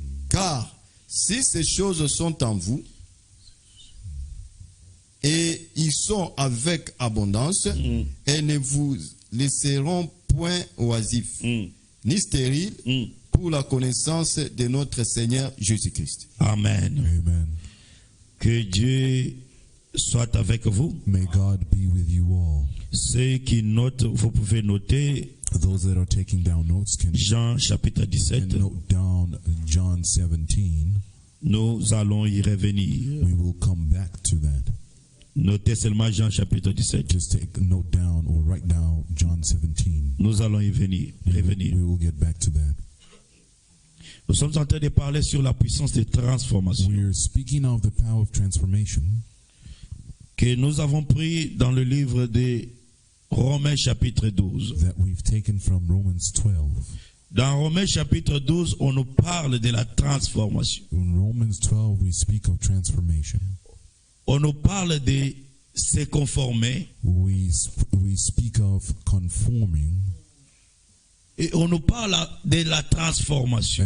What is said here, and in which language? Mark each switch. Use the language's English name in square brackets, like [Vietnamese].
[French] Car si ces choses sont en vous, et ils sont avec abondance, et ne vous laisseront point oisifs, ni stériles, pour la connaissance de notre Seigneur Jésus-Christ. Amen. Amen. Que Dieu soit avec vous. [English] May God be with you all. [French] Ceux qui notent, vous pouvez noter [English] Those that are taking down notes can [French] Jean chapitre 17. [English] note down John 17. [French] Nous allons y revenir. [English] We will come back to that. [French] Notez seulement Jean chapitre 17. [English] Just take a note down or write down John 17. [French] Nous allons y revenir. [English] We will get back to that. [French] Nous sommes en train de parler sur la puissance de transformation [English] We're speaking of the power of transformation [French] que nous avons pris dans le livre de Romains chapitre 12. [English] that we've taken from Romans 12. [French] Dans Romains chapitre 12, on nous parle de la transformation. [English] In Romans 12, we speak of transformation. [French] On nous parle de se conformer [English] We speak of conforming, [French] et on nous parle de la transformation.